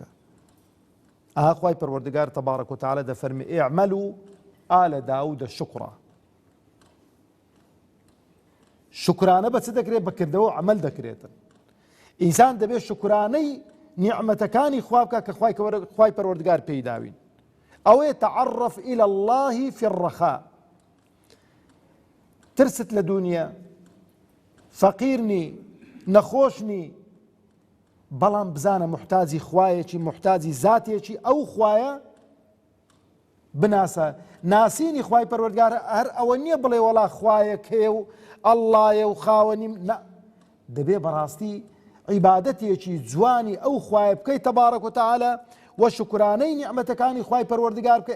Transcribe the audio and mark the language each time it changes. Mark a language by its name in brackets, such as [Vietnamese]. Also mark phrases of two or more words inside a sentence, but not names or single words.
[Central Kurdish] ئاها خوای پەروەردگار [Arabic] تەبارەک و تەعالە [Central Kurdish] دەفەرمێ [Arabic] ئیعمەلوا ئالە داوودە شوکڕا. [Central Kurdish] شکرانە بە چ دەکرێت؟ بەکردەوە عەمەل دەکرێتن. ئینسان دەبێت شکرانەی نیعمەتەکانی خوا بکە کە خوای پەروەردگار پێی داوین. [Arabic] ئەوەیە تعرف إلى الله في الرخاء. [Central Kurdish] ترست لە دنیا، فەقیرنی، نەخۆشنی، بەڵام بزانە محتاجی خوایەکی، محتاجی زاتێکی ئەو خوایە بناسە. ناسینی خوای پەروەردگار هەر ئەوە نییە بڵێ وەڵا خوایە کێ و ئەڵڵایە و خاوەنیم، نە، دەبێ بەڕاستی عیبادەتێکی جوانی ئەو خوایە بکەی [Arabic] تەبارەک و تەعالە [Central Kurdish] و شکرانەی نیعمەتەکانی خوای پەروەردگار بکەی.